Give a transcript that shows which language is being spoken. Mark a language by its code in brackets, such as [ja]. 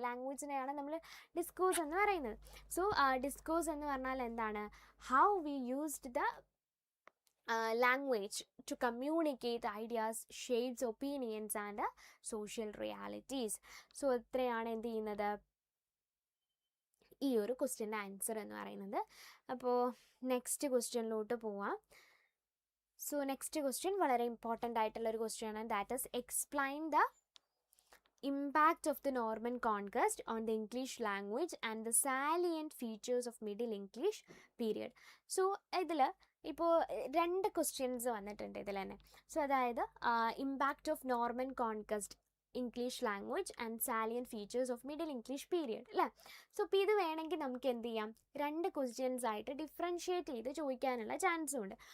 [ml] ലാംഗ്വേജിനെയാണ് നമ്മൾ ഡിസ്കോഴ്സ് എന്ന് പറയുന്നത്. സോ ഡിസ്കോഴ്സ് എന്ന് പറഞ്ഞാൽ എന്താണ്, [en] How we used the language to communicate ideas, shapes, opinions and social realities. [ml] So ഇത്രയാണ് എന്ത് ചെയ്യുന്നത്, ഈ ഒരു ക്വസ്റ്റ്യൻ്റെ ആൻസർ എന്ന് പറയുന്നത്. അപ്പോൾ നെക്സ്റ്റ് ക്വസ്റ്റ്യനിലോട്ട് പോവാം. സോ നെക്സ്റ്റ് ക്വസ്റ്റ്യൻ വളരെ ഇമ്പോർട്ടൻ്റ് ആയിട്ടുള്ളൊരു ക്വസ്റ്റ്യൻ ആണ്. [en] That is explain the impact of the Norman conquest on the English language and the salient features of Middle English period. [ml] So ഇതിൽ ഇപ്പോൾ 2 ക്വസ്റ്റ്യൻസ് വന്നിട്ടുണ്ട് ഇതിൽ തന്നെ. [en] So അതായത് impact of Norman conquest English language and salient features of Middle English period അല്ലേ. [ml] So ഇപ്പോൾ ഇത് വേണമെങ്കിൽ നമുക്ക് എന്ത് ചെയ്യാം, 2 ക്വസ്റ്റ്യൻസ് ആയിട്ട് ഡിഫറൻഷ്യേറ്റ് ചെയ്ത് ചോദിക്കാനുള്ള ചാൻസും ഉണ്ട്.